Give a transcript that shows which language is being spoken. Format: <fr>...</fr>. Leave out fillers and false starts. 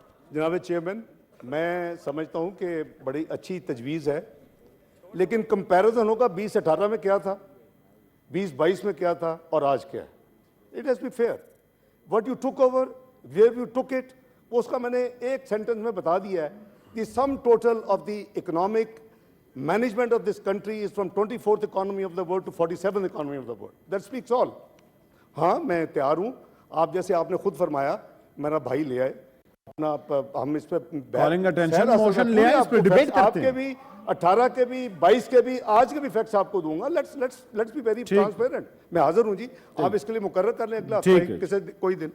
<ur>جناب چیئرمین، میں سمجھتا ہوں کہ بڑی اچھی تجویز ہے، لیکن کمپیریزن ہوگا 2018 میں کیا تھا، 2022 میں کیا تھا اور آج کیا ہے.</ur> <en>It has be fair. What you tick over, where you tick it,</en> <ur>اس کا میں نے ایک سینٹنس میں بتا دیا ہے.</ur> <en>The sum total of the economic management of this country is from 24th economy of the world to 47th economy of the world. That speaks all.</en> <ur>ہاں میں تیار ہوں. آپ جیسے آپ نے خود فرمایا، میرا بھائی لے آئے اپنا، ہم اس پہ calling attention motion لے آئے، اس پہ ڈیبیٹ کرتے ہیں. آپ کے بھی 18 کے بھی 22 کے بھی آج کے بھی فیکٹس آپ کو دوں گا.</ur> <en>Let's be very transparent.</en> <ur>میں حاضر ہوں جی، آپ اس کے لیے مقرر کر لیں اگلا ہفتہ کوئی دن.</ur>